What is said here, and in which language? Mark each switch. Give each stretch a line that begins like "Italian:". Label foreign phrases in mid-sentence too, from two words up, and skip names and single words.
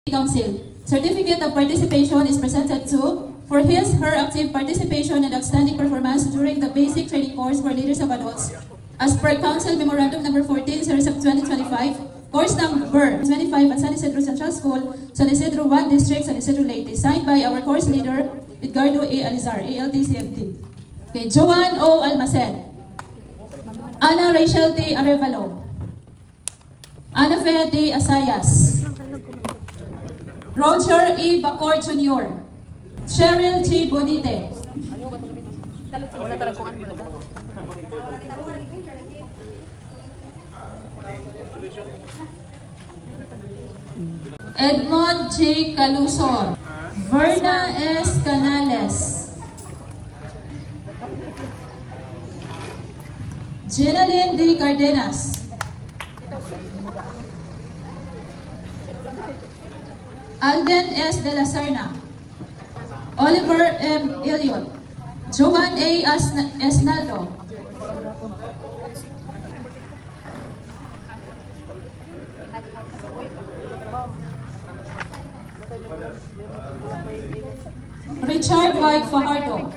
English: Council. Certificate of participation is presented to for her active participation and outstanding performance during the basic training course for leaders of adults. As per Council Memorandum number 14, series of 2025, course number 25 at San Isidro Central School, San Isidro 1 District, San Isidro Leyte, signed by our course leader, Edgardo A. Alizar, ALT-CFT. Okay, Joanne O. Almacen, Ana Rachel T. Arevalo, Ana Fe D. Asayas, Roger E. Bacor Jr., Cheryl G. Bonite, Edmond J. Calusor, Verna S. Canales, Jenaline D. Cardenas, Alden S. De La Serna, Oliver M. Elliot, Joan A. Esnaldo, Richard Y. Fajardo,